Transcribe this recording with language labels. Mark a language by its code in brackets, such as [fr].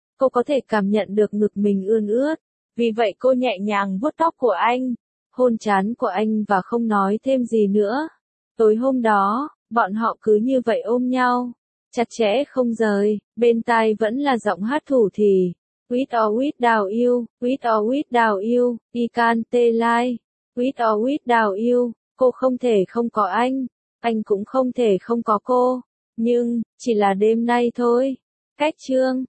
[vi] Cô có thể cảm nhận được ngực mình ươn ướt. Vì vậy cô nhẹ nhàng vuốt tóc của anh, hôn trán của anh và không nói thêm gì nữa. Tối hôm đó, bọn họ cứ như vậy ôm nhau, chặt chẽ không rời, bên tai vẫn là giọng hát thủ thỉ. [en] With or without you, with or without you, I can't lie. With or without you, [vi] cô không thể không có anh cũng không thể không có cô. Nhưng, chỉ là đêm nay thôi. Hết chương.